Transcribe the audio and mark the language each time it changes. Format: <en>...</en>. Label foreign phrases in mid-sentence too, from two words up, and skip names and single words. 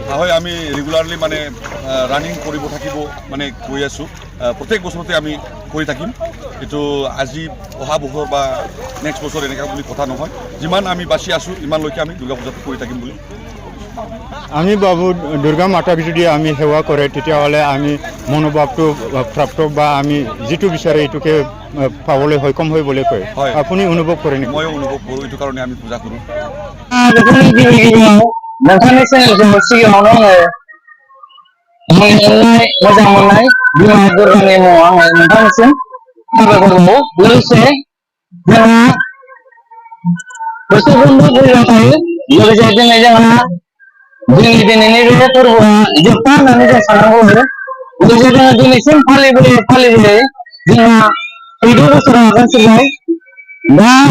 <as>হয় আমি ৰেগুলাৰলি মানে ৰানিং কৰিব থাকিব মানে কৈ আছোঁ প্ৰত্যেক বছৰতে আমি কৰি থাকিম এইটো আজি অহা বছৰ বা নেক্সট বছৰ এনেকুৱা বুলি কথা নহয় যিমান আমি বাচি আছোঁ ইমানলৈকে আমি দুৰ্গা পূজাটো কৰি থাকিম বুলি আমি বাবু দুর্গা মাতাক যদি আমি সেৱা কৰে তেতিয়াহ'লে আমি মনোভাৱটো প্ৰাপ্ত বা আমি যিটো বিচাৰে এইটোকে পাবলৈ সক্ষম হয় বুলি কয় আপুনি অনুভৱ কৰে নেকি? ময়ো অনুভৱ কৰোঁ এইটো কাৰণে আমি পূজা কৰোঁ</as> <brx>नोंथांनि चेनेलखौ सिगाङावनो मोजां मोननाय बिमा दुर्गानि मुङाव आङो नोंथांनिसिम साबायखर लोगोसे जोंहा बोसोरफ्रोमबो फैबाय थायो लोगोसे जोंहा जोंनि दिनैनि बे फोरबोआ जोबथा होननानै जों साननांगौ आरो लोगोसे जोङो दिनैसिम फालिबोयै जोंहा 14 बोसोराव आगान सुरबाय दा</brx>